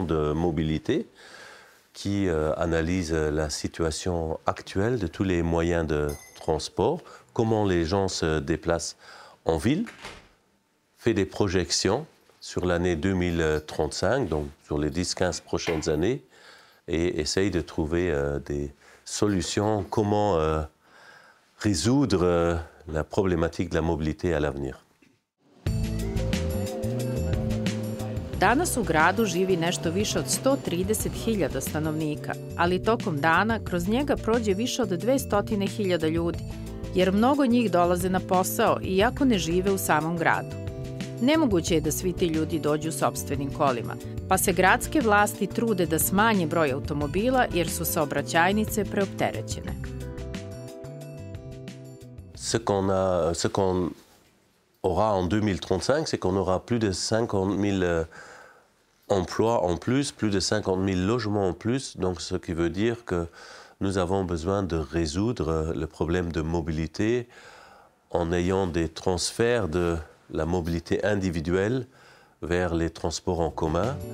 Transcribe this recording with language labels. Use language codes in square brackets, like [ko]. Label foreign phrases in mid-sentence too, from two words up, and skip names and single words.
[fr] de mobilité qui analyse la situation actuelle de tous les moyens de transport, comment les gens se déplacent en ville, fait des projections sur l'année 2035, donc sur les 10-15 prochaines années, et essaye de trouver des solutions, comment résoudre la problématique de la mobilité à l'avenir. [sr] Danas u gradu živi nešto više od 130.000 stanovnika, ali tokom dana kroz njega prođe više od 200.000 ljudi, jer mnogo njih dolaze na posao iako ne žive u samom gradu. Nemoguće je da svi ti ljudi dođu sopstvenim kolima, pa se gradske vlasti trude da smanje broj automobila jer su saobraćajnice preopterećene. [fr] Ce qu'on aura en 2035, c'est qu'on aura plus de 50 000 emplois en plus de 50 000 logements en plus, donc ce qui veut dire que nous avons besoin de résoudre le problème de mobilité en ayant des transferts de la mobilité individuelle vers les transports en commun.